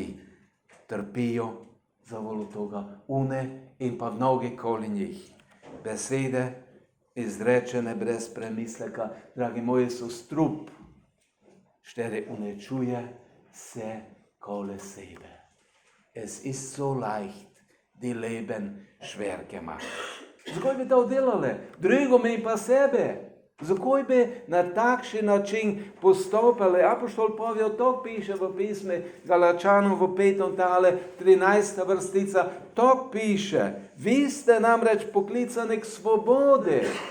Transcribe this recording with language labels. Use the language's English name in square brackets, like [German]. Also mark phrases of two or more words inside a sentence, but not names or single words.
[Slovenian] Trpijo zavolo toga, in pa mnogi okoli njih. Besede izrečene brez premisleka, dragi moji, so strup, štere uničuje se okoli sebe. [German] Es ist so leicht, die Leben schwer gemacht. [Slovenian] Zakaj bi to delali? Drugome in pa sebe. Zakaj bi na takšen način postopali? Apoštol Pavel to piše v pismi Galačanom v 5. tale 13. vrstica. To piše. Vi ste namreč poklicani k svobodi.